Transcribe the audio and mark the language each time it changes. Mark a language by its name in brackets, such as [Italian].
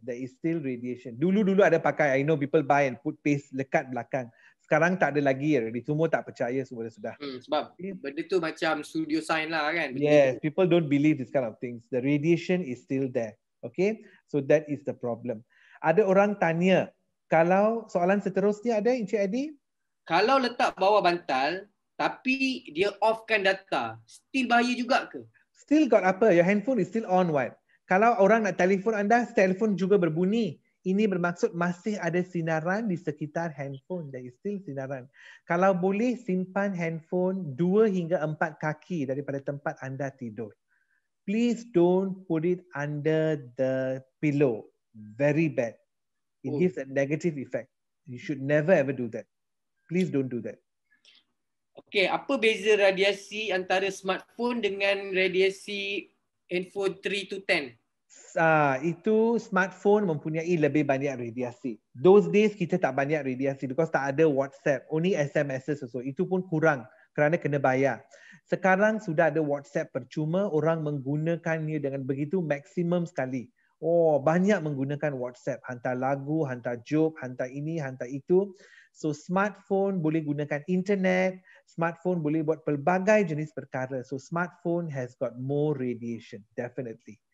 [English] There is still radiation. [Malay] Dulu ada pakai, [English] I know people buy and put paste [Malay] lekat belakang. Sekarang tak ada lagi, semua tak percaya semua sudah. Sebab benda tu macam studio sign lah kan. [English] Yes, people don't believe this kind of things. The radiation is still there. Okay, so that is the problem. [Malay] Ada orang tanya, kalau soalan seterusnya ada Encik Adi? Kalau letak bawah bantal tapi dia offkan data, still bahaya juga ke? [English] Still got [Malay] apa? [English] Your handphone is still on what? [Malay] Kalau orang nak telefon anda, telefon juga berbunyi. Ini bermaksud masih ada sinaran di sekitar handphone. [English] There is still [Malay] sinaran. Kalau boleh simpan handphone 2 hingga 4 kaki daripada tempat anda tidur. [English] Please don't put it under the pillow. Very bad. It gives a negative effect. You should never ever do that. Please don't do that. [Malay] Okay, apa beza radiasi antara smartphone dengan radiasi handphone 3 to 10? Itu smartphone mempunyai lebih banyak radiasi. [English] Those days [Malay] kita tak banyak radiasi because tak ada WhatsApp, [English] only SMS also. [Malay] Itu pun kurang kerana kena bayar. Sekarang sudah ada WhatsApp percuma, orang menggunakannya dengan begitu maksimum sekali. Banyak menggunakan WhatsApp, hantar lagu, hantar joke, hantar ini, hantar itu. So smartphone boleh gunakan internet, smartphone boleh buat pelbagai jenis perkara. [English] So smartphone has got more radiation, definitely.